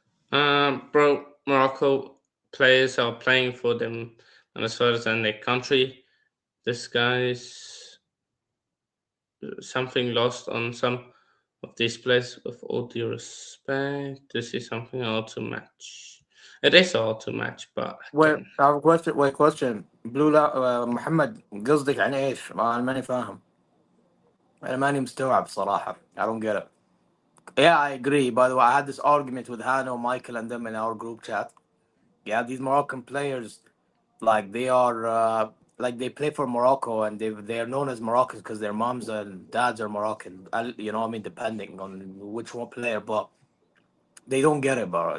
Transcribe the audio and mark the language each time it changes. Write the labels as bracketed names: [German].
[English] Bro, Morocco players are playing for them, and as far as in their country, this guy's something lost on some of these players. With all due respect, this is something hard to match. It is hard to match, but Wait, again, I have a question. Wait, question. [Arabic] بلو لا محمد قصدك عن ايش؟ انا ماني فاهم. انا ماني مستوعب صراحة. [English] I don't get it. Yeah, I agree. By the way, I had this argument with Hanno, Michael, and them in our group chat. Yeah, these Moroccan players, like they are, like they play for Morocco, and they are known as Moroccans because their moms and dads are Moroccan. You know, what I mean, depending on which one player, but they don't get it, bro.